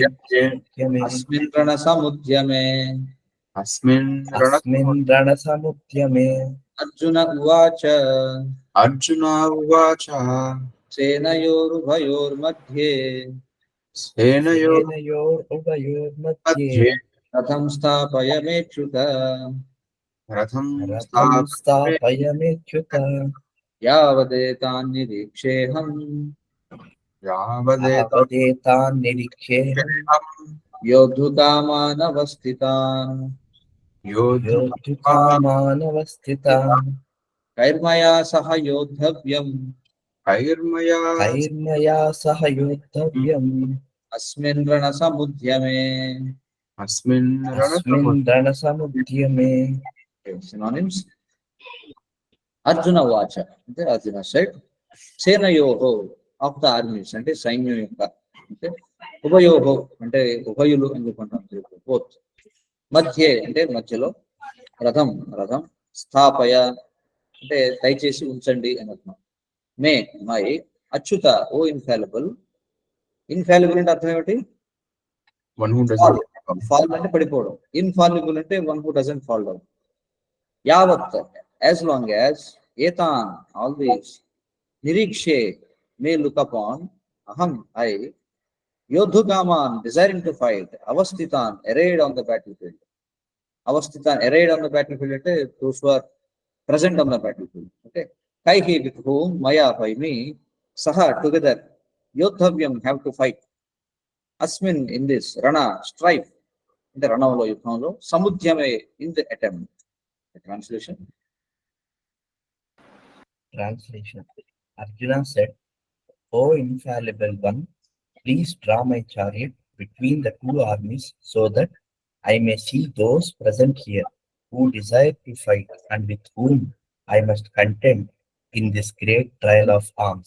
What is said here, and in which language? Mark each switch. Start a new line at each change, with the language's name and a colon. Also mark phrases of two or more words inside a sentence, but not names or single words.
Sanskrit: అస్మిన్ రణసముద్యమే Asmin Rana अस्मिन् रणसमुद्यमे అర్జున ఉవాచ Arjuna Uvacha సేనయోరుభయోర్मध्ये Senayo सेनयोरुभयोर्मध्ये రథం స్థాపయమేచ్యుత Ratham रथं स्थापयमेच्युत యావదేతాన్ నిరీక్షేహం Yavadeta यावदेतान् निरीक्षेऽहं యోద్ధుకామానవస్థితాన్ योद्धुकामानवस्थितान् కైర్మయా సహ యోద్ధవ్యం Kairmaya कैर्मया सह योद्धव्यम् అస్మిన్ రణసముద్యమే Asmin अस्मिन् रणसमुद्यमे
Telugu: సినానిమ్స్ అర్జున వాచ అంటే అర్జున సెడ్ సేనయోహో
English: of the armies
Telugu: అంటే సైన్యం యొక్క అంటే ఉభయోహో అంటే ఉభయులు అని చెప్పుకుంటాం బోత్ మధ్యే అంటే మధ్యలో
Sanskrit: రథం రథం స్థాపయ
Telugu: అంటే దయచేసి ఉంచండి అని అర్థం
English: may my
Telugu: అచ్యుత
English: O infallible infallible
Telugu: అంటే అర్థం ఏమిటి
English: one who doesn't ఫాల్
Telugu: అంటే పడిపోవడం
English: ఇన్ఫాలిబుల్ అంటే one who doesn't fall down యావత్ as long as ఏతాన్ ఆల్వేస్ నిరీక్షే may look upon అహం ఐ యోద్ధుకామాన్ desiring to fight అవస్థితాన్ arrayed on the battlefield అవస్థితాన్ arrayed on the battlefield అంటే those who are present on the battlefield okay kaihi with whom maya by me saha together యోద్ధవ్యం have to fight అస్మిన్ in this rana strife
Telugu: అంటే రణంలో యుద్ధంలో
English: సముద్యమే in the attempt translation Translation. Arjuna said, O infallible one, please draw my chariot between the two armies so that I may see those present here who desire to fight and with whom I must contend in this great trial of arms.